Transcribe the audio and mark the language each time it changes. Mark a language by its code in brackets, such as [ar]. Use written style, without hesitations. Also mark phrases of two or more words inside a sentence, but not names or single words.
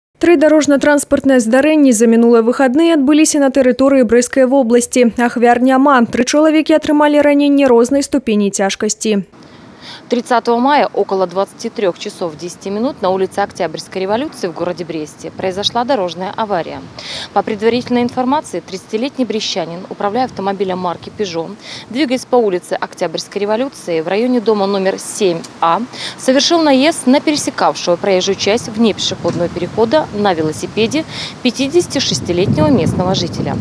[be] Тры дорожно-транспортныя здарэнні за мінулыя выхадныя адбыліся на тэрыторыі Брэсцкай вобласці. Ахвяр няма. 3 чалавекі атрымалі раненні рознай ступені цяжкасці. [ru] 30 мая около 23 часов 10 минут на улице Октябрьской революции в городе Бресте произошла дорожная авария. По предварительной информации, 30-летний брестчанин, управляя автомобилем марки Peugeot, двигаясь по улице Октябрьской революции в районе дома номер 7А, совершил наезд на пересекавшего проезжую часть вне пешеходного перехода на велосипеде 56-летнего местного жителя.